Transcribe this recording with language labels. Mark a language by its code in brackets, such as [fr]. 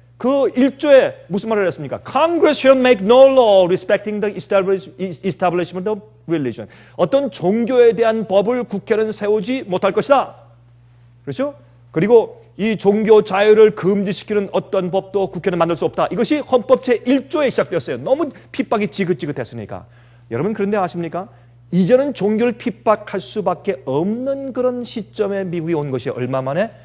[ko] 그 1조에 무슨 말을 했습니까? [en] Congress shall make no law respecting the establishment of religion. [ko] 어떤 종교에 대한 법을 국회는 세우지 못할 것이다. 그렇죠? 그리고 이 종교 자유를 금지시키는 어떤 법도 국회는 만들 수 없다. 이것이 헌법 제1조에 시작되었어요. 너무 핍박이 지긋지긋했으니까. 여러분 그런데 아십니까? 이제는 종교를 핍박할 수밖에 없는 그런 시점에 미국이 온 것이 얼마 만에?